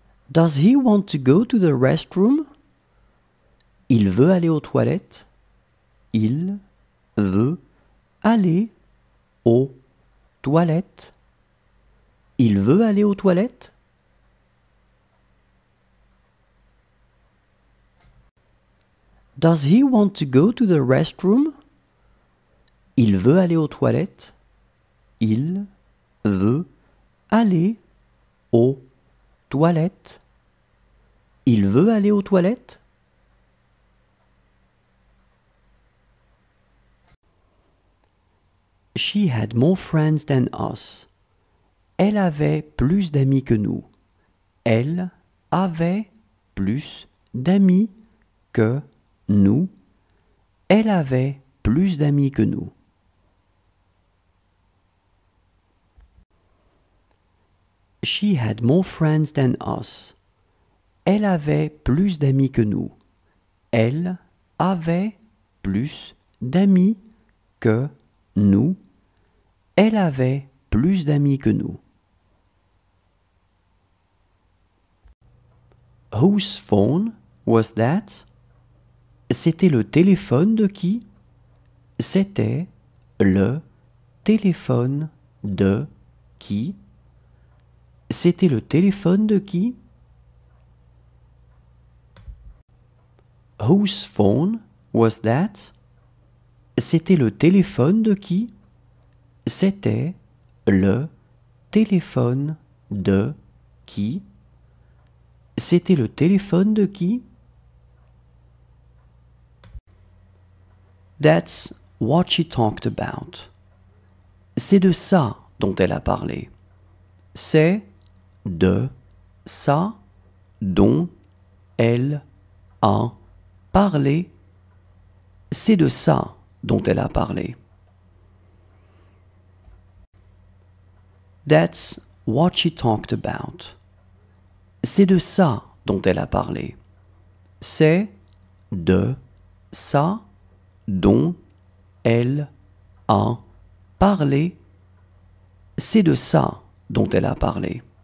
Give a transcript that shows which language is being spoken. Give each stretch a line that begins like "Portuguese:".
English: Does he want to go to the restroom?
French: Il veut aller aux toilettes. Il veut aller aux toilettes. Il veut aller aux toilettes.
English: Does he want to go to the restroom?
French: Il veut aller aux toilettes. Il veut aller aux toilettes. Il veut aller aux toilettes.
English: She had more friends than us.
French: Elle avait plus d'amis que nous. Elle avait plus d'amis que nous. Elle avait plus d'amis que nous.
English: She had more friends than us.
French: Elle avait plus d'amis que nous. Elle avait plus d'amis que nous. Elle avait plus d'amis que nous.
English: Whose phone was that?
French: C'était le téléphone de qui? C'était le téléphone de qui? C'était le téléphone de qui?
English: Whose phone was that?
French: C'était le téléphone de qui? C'était le téléphone de qui? C'était le téléphone de qui?
English: That's what she talked about.
French: C'est de ça dont elle a parlé. C'est de ça dont elle a parlé. C'est de ça dont elle a parlé.
English: That's what she talked about.
French: C'est de ça dont elle a parlé. C'est de ça dont elle a parlé. C'est de ça dont elle a parlé.